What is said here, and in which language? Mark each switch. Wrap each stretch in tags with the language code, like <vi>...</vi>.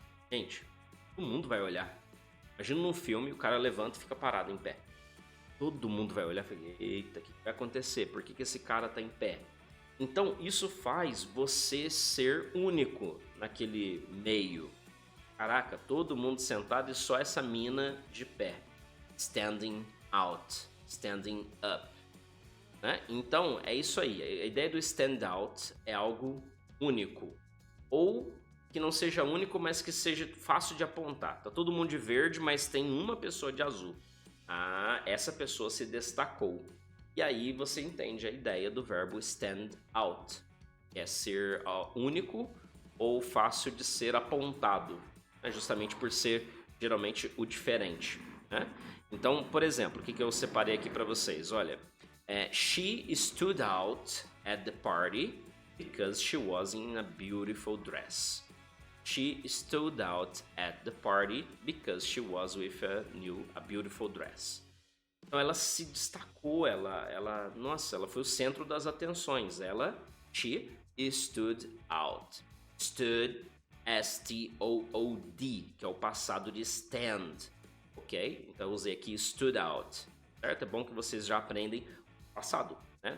<pt>Gente, todo mundo vai olhar. Imagina num filme, o cara levanta e fica parado em pé. Todo mundo vai olhar e fala, eita, o que vai acontecer? Por que esse cara tá em pé? Então, isso faz você ser único naquele meio. Caraca, todo mundo sentado e só essa mina de pé.</pt> <en>Standing out, standing up.</en> <pt>Né? Então, é isso aí. A ideia do stand out é algo único. Ou que não seja único, mas que seja fácil de apontar. Tá todo mundo de verde, mas tem uma pessoa de azul. Essa pessoa se destacou. E aí você entende a ideia do verbo stand out. É ser único ou fácil de ser apontado. Né? Justamente por ser, geralmente, o diferente. Né? Então, por exemplo, o que eu separei aqui para vocês?</pt> <en>Olha, she stood out at the party because she was in a beautiful dress. She stood out at the party because she was with a beautiful dress.</en> <pt>Então ela se destacou, ela foi o centro das atenções.</pt> <en>She stood out. Stood, S-T-O-O-D,</en> <pt>que é o passado de</pt> <en>stand, ok?</en> <pt>Então eu usei aqui stood out, certo? É bom que vocês já aprendem o passado, né?</pt>